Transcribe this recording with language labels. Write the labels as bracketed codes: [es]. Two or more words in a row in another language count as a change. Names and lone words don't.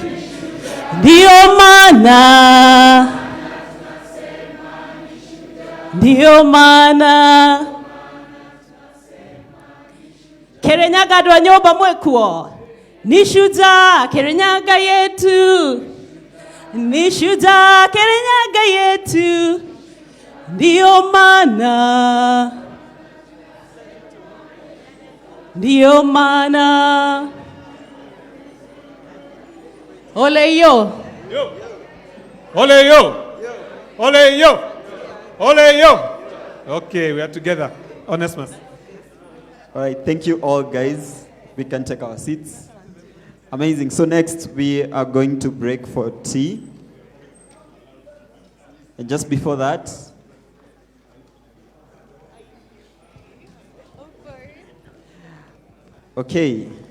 [sw] Ndio maana, ndio maana Kirinyaga dwanyoba mwekuo, ni shujaa Kirinyaga yetu, ni shujaa Kirinyaga yetu. Ndio maana, ndio maana ole yo, Ole yo! Ole yo! Ole yo! [en] Okay, we are together. Onesmus. All right, thank you all, guys. We can take our seats. Amazing. So next, we are going to break for tea. And just before that, okay.